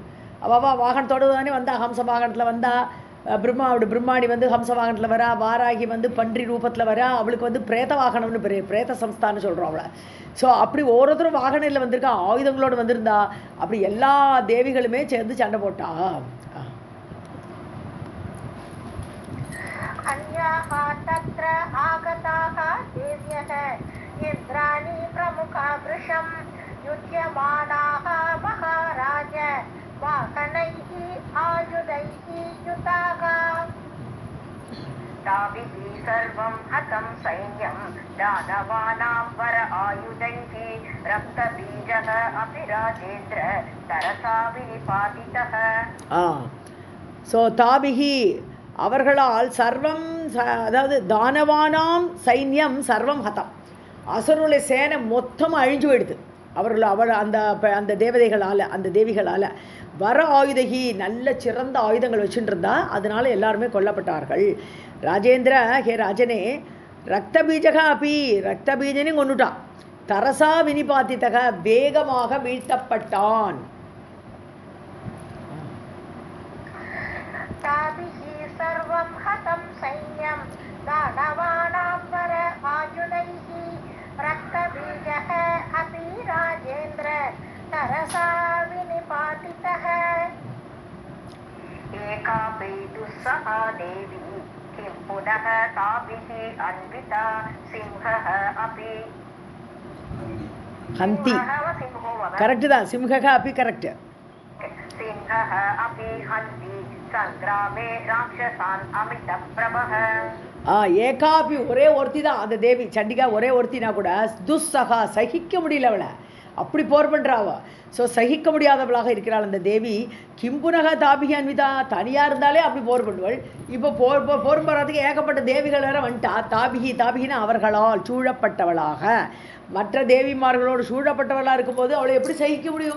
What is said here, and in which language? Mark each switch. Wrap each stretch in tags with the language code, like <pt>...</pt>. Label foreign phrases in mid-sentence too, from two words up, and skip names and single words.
<ta>அவள் வாகனத்தோடு தானே வந்தா. ஹம்ச வாகனத்தில் வந்தா. பிரம்மாணி வந்து ஹம்ச வாகனத்தில் வரா. வாராகி வந்து பன்றி ரூபத்தில் வரா. அவளுக்கு வந்து பிரேத வாகனம்னு பேர், பிரேத சம்ஸ்தான்னு சொல்கிறோம் அவளை. ஸோ அப்படி ஒவ்வொருத்தரும் வாகனில் வந்திருக்கா, ஆயுதங்களோடு வந்திருந்தா. அப்படி எல்லா தேவிகளுமே சேர்ந்து சண்டை போட்டா.</ta> <sa>इन्द्राणी प्रमुखा वृषं युध्यमानाः महाराज वाहनैः आयुधैः युताः. ताभिः सर्वं हतं सैन्यं दानवानां वर आयुधैः रक्तबीजः अपि राजेन्द्र तरसा विनिपातितः.</sa> <ta>ஸோ தாபிகி அவர்களால் சர்வம், அதாவது</ta> <sa>दानवानां सैन्यं सर्वं हतम्,</sa> <ta>அசுரனுடைய சேனை மொத்தம் அழிஞ்சு போயிடுது அவள் அந்த தேவதைகளால், அந்த தேவிகளால்.</ta> <sa>वर आयुधैः</sa> <ta>நல்ல சிறந்த ஆயுதங்கள் வச்சுட்டு இருந்தா, அதனால எல்லாருமே கொல்லப்பட்டார்கள். ராஜேந்திர, ஹே ராஜனே,</ta> <sa>रक्तबीजः अपि,</sa> <ta>ரத்த பீஜனையும் கொண்டுட்டான்.</ta> <sa>तरसा विनिपातितः</sa> <ta>வேகமாக வீழ்த்தப்பட்டான்.</ta> <sa>सर्वं हतं सैन्यं दानवानां वर आयुधैः रक्तबीजः अपि राजेन्द्र तरसा विनिपातितः. एकापि दुस्सहा देवी किं पुनः ताभिः अन्विता सिंहः अपि.</sa> <ta>हन्ति करेक्ट தான்.</ta> <sa>सिंहः अपि करेक्ट. सिंहः अपि हन्ति संग्रामे राक्षसान् अमित प्रभः.</sa> <ta>ஏகாபி ஒரே ஒருத்தி தான் அந்த தேவி சண்டிகா, ஒரே ஒருத்தினா கூட துஸ்ஸகா சகிக்க முடியல அவளை, அப்படி போர் பண்ணுறாவ. ஸோ சகிக்க முடியாதவளாக இருக்கிறாள் அந்த தேவி.</ta> <sa>किंपुनः ताभिः अन्विता,</sa> <ta>தனியாக இருந்தாலே அப்படி போர் பண்ணுவள். இப்போ போர் போகிறதுக்கு ஏகப்பட்ட தேவிகள் வேற வந்துட்டா. தாபிகினா அவர்களால் சூழப்பட்டவளாக, மற்ற தேவிமார்களோடு சூழப்பட்டவளாக இருக்கும்போது அவளை எப்படி சகிக்க முடியும்?</ta>